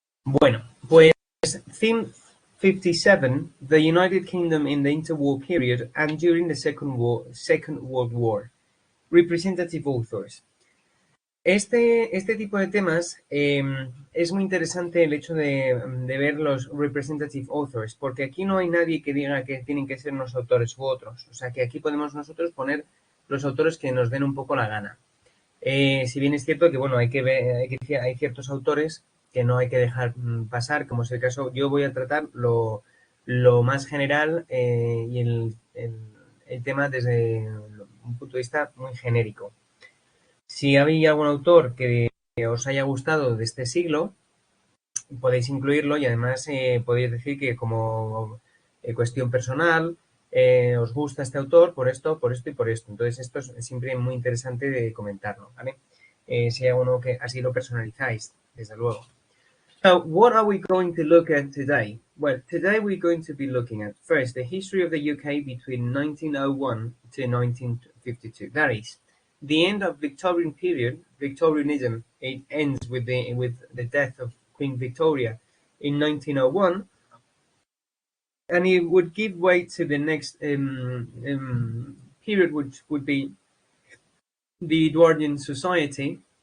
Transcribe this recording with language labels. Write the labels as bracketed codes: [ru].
[es] Bueno, pues [en] Theme 57, the United Kingdom in the interwar period and during the Second World War. Representative authors. [es] Este tipo de temas es muy interesante el hecho de ver los [en] representative authors, [es] porque aquí no hay nadie que diga que tienen que ser unos autores u otros. O sea que aquí podemos nosotros poner los autores que nos den un poco la gana. Si bien es cierto que, bueno, hay ciertos autores que no hay que dejar pasar, como es el caso, yo voy a tratar lo más general y el tema desde un punto de vista muy genérico. Si había algún autor que os haya gustado de este siglo, podéis incluirlo y además podéis decir que como cuestión personal os gusta este autor por esto y por esto. Entonces esto es siempre muy interesante de comentarlo, ¿vale? Si hay uno que así lo personalizáis, desde luego. [en] So, what are we going to look at today? Well, today we're going to be looking at first the history of the UK between 1901 to 1952. That is, the end of Victorian period, Victorianism. It ends with the death of Queen Victoria in 1901, and it would give way to the next period, which would be the Edwardian Society.